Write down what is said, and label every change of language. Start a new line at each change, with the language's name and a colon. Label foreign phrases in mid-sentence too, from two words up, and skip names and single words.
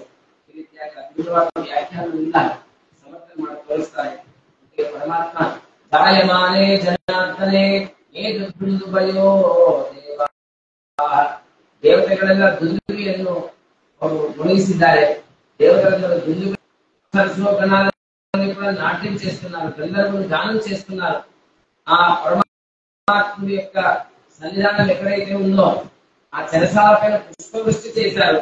Kannada: ಈ ರೀತಿಯಾಗಿ ಅದ್ಭುತವಾದ ವ್ಯಾಖ್ಯಾನದಿಂದ ಸಮರ್ಥನೆ ಮಾಡಿ ತೋರಿಸ್ತಾರೆ.
Sanskrit: ಪರಮಾತ್ಮ ಜಾಯಮಾನೆ ಜನಾರ್ದನೆ ಏದು ಬಯೋ ದೇವ,
Kannada: ದೇವತೆಗಳೆಲ್ಲ ದುಂದುಬಿಯನ್ನು ಅವರು ಗುಣಿಸಿದ್ದಾರೆ.
Telugu: దేవతలందరూ దుందుబి కూడా నాట్యం చేస్తున్నారు, గంధర్వులు గానం చేస్తున్నారు. ఆ పరమాత్ముడి యొక్క సన్నిధానం ఎక్కడైతే ఉందో ఆ చెరసాల పైన పుష్పవృష్టి చేశారు.